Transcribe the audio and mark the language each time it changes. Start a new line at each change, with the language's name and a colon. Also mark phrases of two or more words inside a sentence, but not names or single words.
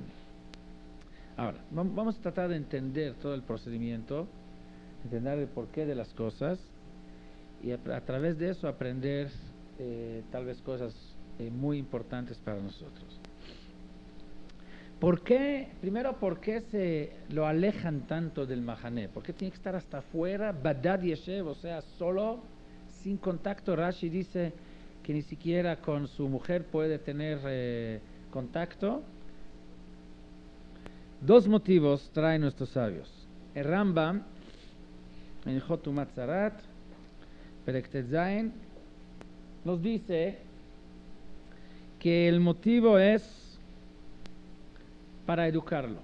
Spanish: Ahora, vamos a tratar de entender todo el procedimiento, entender el porqué de las cosas y a través de eso aprender tal vez cosas muy importantes para nosotros. ¿Por qué? Primero, ¿por qué se lo alejan tanto del mahané? ¿Por qué tiene que estar hasta afuera?
Hebrew: בדד ישב,
Spanish: o sea, solo, sin contacto. Rashi dice que ni siquiera con su mujer puede tener contacto. Dos motivos traen nuestros sabios. El Rambam, en
Hebrew: טומאת צרעת, פרק טית זין,
Spanish: nos dice que el motivo es para educarlo.